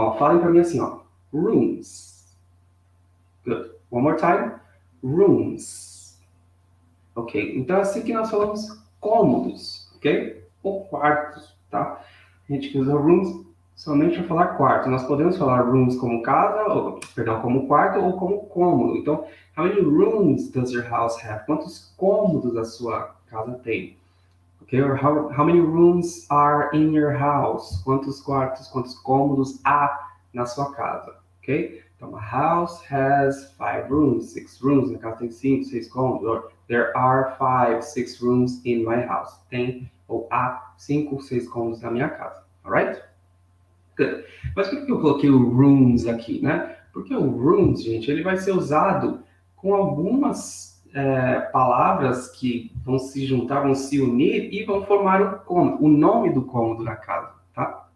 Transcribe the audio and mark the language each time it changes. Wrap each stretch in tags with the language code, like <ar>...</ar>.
<pt>Ó. Falem para mim assim, ó. Rooms.</pt> <en>Good. One more time. Rooms. Ok?</en> <pt>Então, é assim que nós falamos cômodos, ok? Ou quartos, tá? A gente usa rooms somente para falar quarto. Nós podemos falar rooms como casa, ou, perdão, como quarto ou como cômodo. Então,</pt> <en>how many rooms does your house have?</en> <pt>Quantos cômodos a sua casa tem?</pt> <en>Okay? Or how many rooms are in your house?</en> <pt>Quantos quartos, quantos cômodos há na sua casa?</pt> <en>Ok?</en> <pt>Então,</pt> <en>a house has 5 rooms, 6 rooms.</en> <pt>Na casa tem 5, 6 cômodos.</pt> <en>Or, there are 5, 6 rooms in my house.</en> <pt>Tem ou há 5, 6 cômodos na minha casa. Alright? Good. Mas por que eu coloquei o rooms aqui, né? Porque o rooms, gente, ele vai ser usado com algumas palavras que vão se juntar, vão se unir e vão formar o cômodo, o nome do cômodo da casa, tá?</pt>